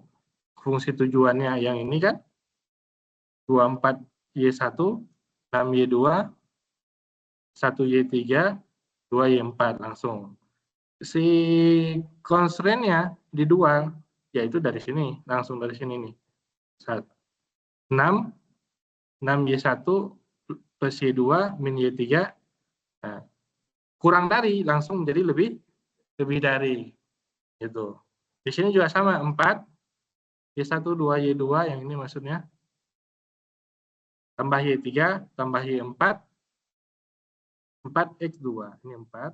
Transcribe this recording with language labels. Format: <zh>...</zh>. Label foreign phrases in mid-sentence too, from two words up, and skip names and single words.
<id>Fungsi tujuannya yang ini kan 24Y1, 6Y2, 1Y3, 2Y4 langsung. Si constraint-nya di dual, yaitu dari sini, langsung dari sini nih. 6, 6Y1 plus Y2 min Y3, nah, kurang dari, langsung menjadi lebih dari. Gitu. Di sini juga sama, 4, Y1, 2, Y2, yang ini maksudnya, tambah Y3, tambah Y4, 4X2, ini 4.</id>